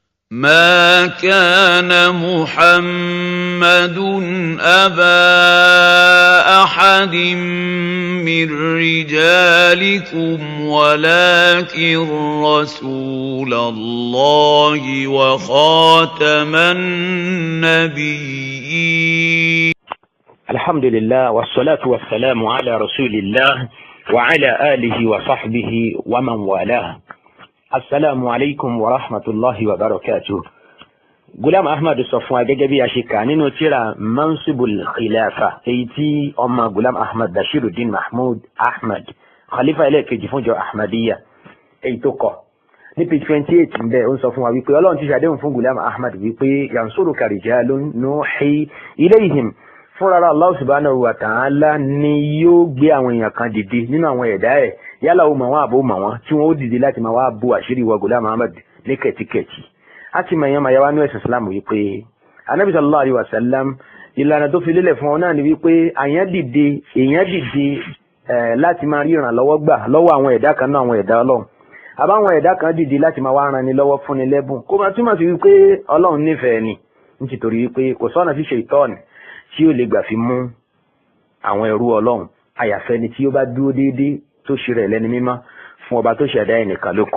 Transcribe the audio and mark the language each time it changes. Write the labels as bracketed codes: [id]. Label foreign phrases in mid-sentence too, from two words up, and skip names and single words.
[ar] ما كان محمد أبا أحد من رجالكم ولكن رسول الله وخاتم النبيين. الحمد لله والصلاة والسلام على رسول الله وعلى آله وصحبه ومن والاه. السلام عليكم ورحمة الله وبركاته. [yo] Ghulam Ahmad sọ fún wa gẹ́gẹ́ bí a ṣe kà nínú tírà Mansibul Khilafa èyí tí ọmọ Ghulam Ahmad Bashiruddin Mahmud Ahmad khalifa ẹlẹ́ẹ̀kejì fún ìjọ Ahmadiyya èyí tó kọ ní page 28 ń bẹ ó ń sọ fún wa wípé Ọlọ́run ti ṣàdéhùn fún Ghulam Ahmad wípé [ar] ينصرك رجال نوحي إليهم [yo] fúnra [ar] الله سبحانه وتعالى [yo] ni yóò gbé àwọn èèyàn kan dìde nínú àwọn ẹ̀dá ẹ̀ yálà ó mọ̀ wọ́n àbó mọ̀ wọ́n tí wọ́n ó dìde láti máa wá bú àṣírí wa Ghulam Ahmad ní kẹ̀tíkẹ̀tí. a ti mọ̀ èèyàn máa yá wá ní ẹ̀sìn Islam wípé Ànábì [ar] صلى الله عليه وسلم [yo] ìlànà tó fi lélẹ̀ fún ọ náà ni wípé èèyàn dìde láti máa rí ìrànlọ́wọ́ gbà lọ́wọ́ àwọn ẹ̀dá kan náà àwọn ẹ̀dá Ọlọ́run àbáwọn ẹ̀dá kan dìde láti máa wá ran ni lọ́wọ́ fún ni lẹ́bùn kó máa túmọ̀ sí wípé Ọlọ́run nífẹ̀ẹ́ ni nítorí wípé kò sọ́nà tí Ṣàítánì tí ó lè gbà fi mú àwọn ẹrú Ọlọ́run àyàfẹ́ni tí ó bá dúró déédéé tó ṣe rẹ̀ lẹ́ni mímọ́ fún ọba tó ṣẹ̀dá ẹnìkan ló kù.